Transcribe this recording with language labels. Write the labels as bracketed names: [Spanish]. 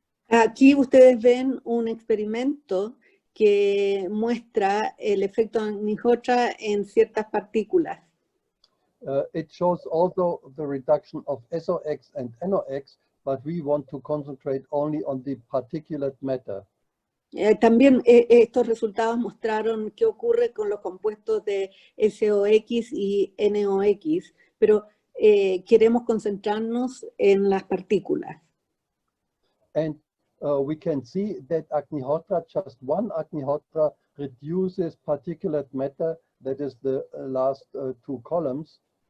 [Spanish] Aquí ustedes ven un experimento que muestra el efecto Agnihotra en ciertas partículas. [English] It shows also the reduction of SOX and NOx, but we want to concentrate only on the particulate matter. [Spanish] También estos resultados mostraron qué ocurre con los compuestos de SOX y NOx, pero queremos concentrarnos en las partículas. [English] And we can see that Agnihotra, just one Agnihotra, reduces particulate matter, that is the last two columns.